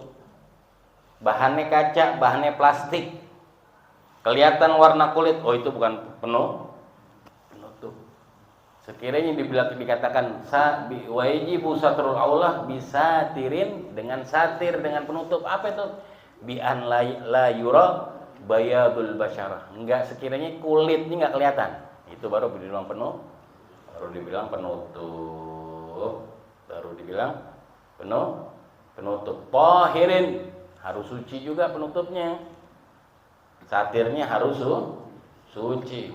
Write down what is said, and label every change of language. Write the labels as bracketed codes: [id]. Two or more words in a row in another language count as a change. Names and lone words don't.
[id] Bahannya kaca, bahannya plastik, kelihatan warna kulit, oh itu bukan penutup. Sekiranya dikatakan [ar] واجب ستر العورة بساتر, [id] dengan satir, dengan penutup. Apa itu? [ar] بأن لا يرى بياض البشرة, [id] enggak, sekiranya kulitnya enggak kelihatan, itu baru dibilang penutup. Baru dibilang penutup. Tahirin, harus suci juga penutupnya. Satirnya harus suci.